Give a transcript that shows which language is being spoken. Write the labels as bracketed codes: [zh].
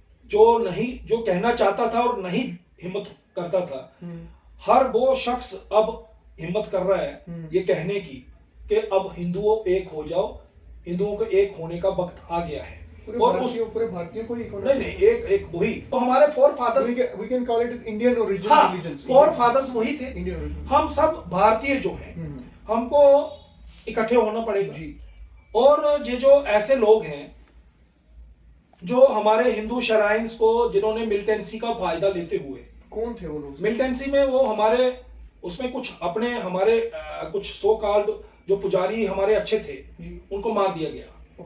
[hi] जो कहना चाहता था और नहीं हिम्मत करता था, हर वो शख्स अब हिम्मत कर रहा है ये कहने की कि अब हिंदुओं एक हो जाओ, हिंदुओं के एक होने का वक्त आ गया है। और पूरे भारतीयों को नहीं एक वही तो हमारे four fathers, [en] we can call it Indian origin religions। [hi] Four fathers वही थे। [en] Indian origin। [hi] हम सब भारतीय जो हैं, हमको इकट्ठे होना पड़ेगा। और ये जो ऐसे लोग हैं जो हमारे हिंदू श्राइन्स को, जिन्होंने मिलिटेंसी का फायदा लेते हुए, कौन थे वो लोग? मिलिटेंसी में वो हमारे उसमें कुछ अपने हमारे कुछ सो कॉल्ड जो पुजारी हमारे अच्छे थे, उनको मार दिया गया।